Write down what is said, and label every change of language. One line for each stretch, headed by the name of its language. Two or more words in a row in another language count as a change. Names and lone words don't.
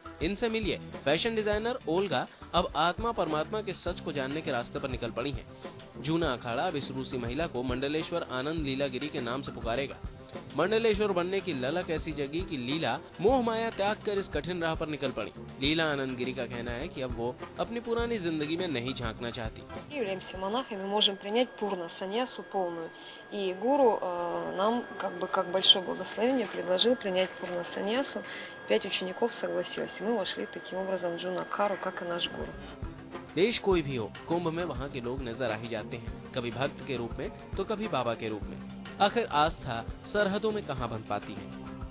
Hindi: इनसे मिलिए
English: fashion designer
Hindi: ओल्गा अब आत्मा परमात्मा के सच को जानने के रास्ते पर निकल पड़ी हैं। जूना अखाड़ा अब इस रूसी महिला को मंडलेश्वर आनंद लीलागिरी के नाम से पुकारेगा। मंडलेश्वर बनने की ललक ऐसी जगी कि लीला मोह माया त्याग कर इस कठिन राह पर निकल पड़ी। लीला आनंद गिरी का कहना है कि अब वो अपनी पुरानी जिंदगी में नहीं झांकना चाहती।
Russian: Являемся монахами, можем принять пурна саньясу полную. И гуру нам как большое благословение предложил принять пурна саньясу. 5 учеников согласилось. Мы вошли таким образом в джунакару, как и наш гуру.
Hindi: देश कोई भी हो, कुंभ में वहाँ के लोग नजर आ ही जाते हैं, कभी भक्त के रूप में तो कभी बाबा के रूप में। आखिर आस्था सरहदों में कहाँ बंध पाती है।